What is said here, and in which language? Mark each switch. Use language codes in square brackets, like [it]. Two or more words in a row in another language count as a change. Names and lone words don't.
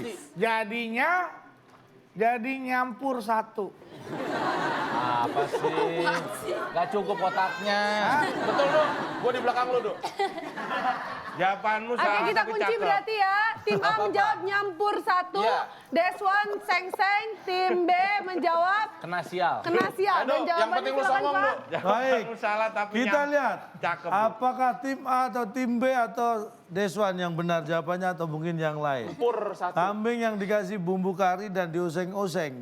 [id] pasti. Jadi nyampur satu. Apa sih? Gak cukup kotaknya. Betul, Duk. Gua di belakang lu, Duk. Jawabanmu Oke, salah kita tapi kunci cakep. berarti ya. Tim A Apa, Pak? menjawab nyampur 1, Iya. Deswan seng-seng, tim B menjawab Kena sial. kena sial. Aduh, Dan yang jawabannya penting lu silakan songong, Pak. Duk. Baik, Jawabanmu salah tapi kita nyam- lihat Cakep, Duk. apakah tim A atau tim B atau Deswan yang benar jawabannya atau mungkin yang lain. Pur satu. Kambing yang dikasih bumbu kari dan dioseng-oseng.